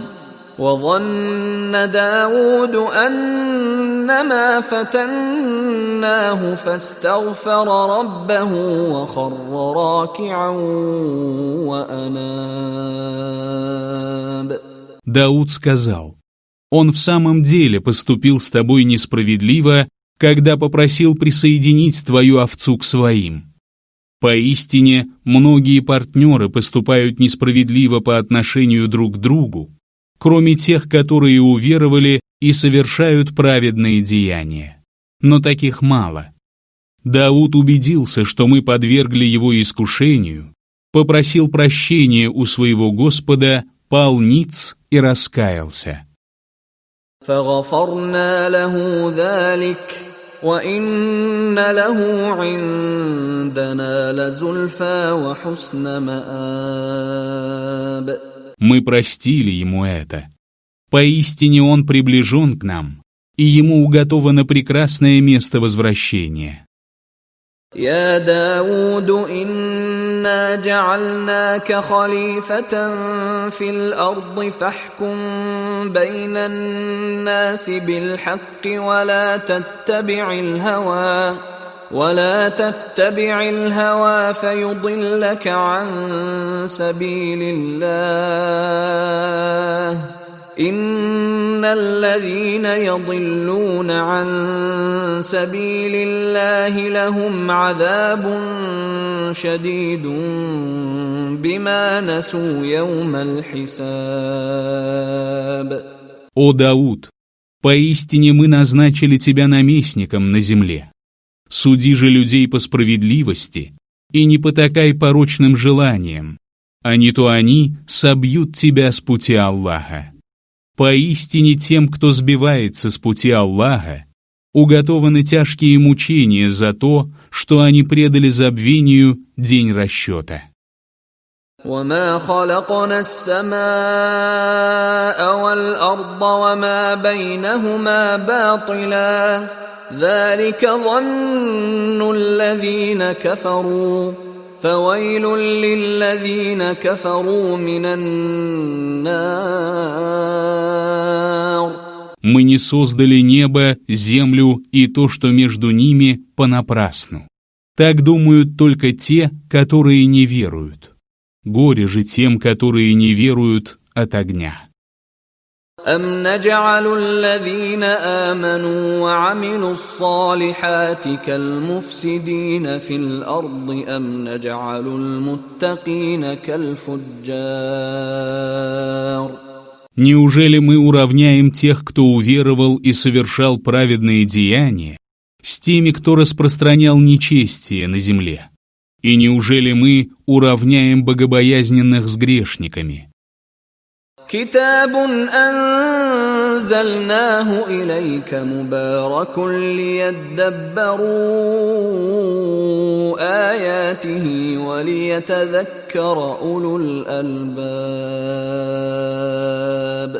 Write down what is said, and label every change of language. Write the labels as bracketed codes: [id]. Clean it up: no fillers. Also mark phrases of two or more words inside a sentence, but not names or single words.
[ar] وظن داود أنما فتناه فاستغفر ربه وخر راكعا وأناب. [ru] Дауд сказал: «Он в самом деле поступил с тобой несправедливо, когда попросил присоединить твою овцу к своим. Поистине, многие партнеры поступают несправедливо по отношению друг к другу, кроме тех, которые уверовали и совершают праведные деяния. Но таких мало. Дауд убедился, что мы подвергли его искушению, попросил прощения у своего Господа, пал ниц и раскаялся. [ar] فغفرنا له ذلك وإن له عندنا لزلفى وحسن مآب. [ru] Мы простили ему это. Поистине он приближен к нам, и ему уготовано прекрасное место возвращения. [ar] يا داود إنا جعلناك خليفة في الأرض فاحكم بين الناس بالحق ولا تتبع الهوى فيضلك عن سبيل الله إن الذين يضلون عن سبيل الله لهم عذاب شديد بما نسوا يوم الحساب. [ru] О Дауд, поистине мы назначили тебя наместником на земле. Суди же людей по справедливости и не потакай порочным желаниям, а не то они собьют тебя с пути Аллаха. Поистине тем, кто сбивается с пути Аллаха, уготованы тяжкие мучения за то, что они предали забвению день расчета. [ar] وما خلقنا السماء والأرض وما بينهما باطلا ذلك ظن الذين كفروا فويل للذين كفروا من النار. [ru] Мы не создали небо, землю и то, что между ними, понапрасну. Так думают только те, которые не веруют. Горе же тем, которые не веруют, от огня. [ar] أَمْ نَجْعَلُ الَّذِينَ آمَنُوا وَعَمِلُوا الصَّالِحَاتِ كَالْمُفْسِدِينَ فِي الْأَرْضِ أَمْ نَجْعَلُ الْمُتَّقِينَ كَالْفُجَّارِ. [ru] Неужели мы уравняем тех, кто уверовал и совершал праведные деяния, с теми, кто распространял нечестие на земле? И неужели мы уравняем богобоязненных с грешниками? [ar] كتاب أنزلناه إليك مبارك ليدبروا آياته وليتذكر أولو الألباب.